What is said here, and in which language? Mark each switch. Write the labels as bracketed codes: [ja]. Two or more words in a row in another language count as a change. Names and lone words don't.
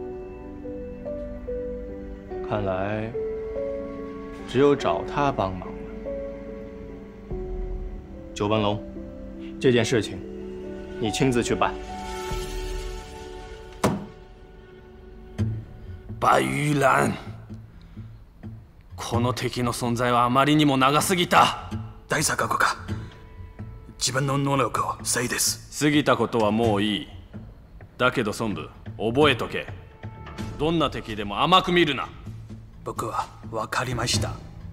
[zh] 看来只有找他帮忙了。周文龙，这件事情你亲自去办。白玉蘭、 [ja] この敵の存在はあまりにも長すぎた。大佐閣下、自分の能力をせいです。過ぎたことはもういい。だけど孫武、覚えとけ。どんな敵でも甘く見るな。僕は分かりました。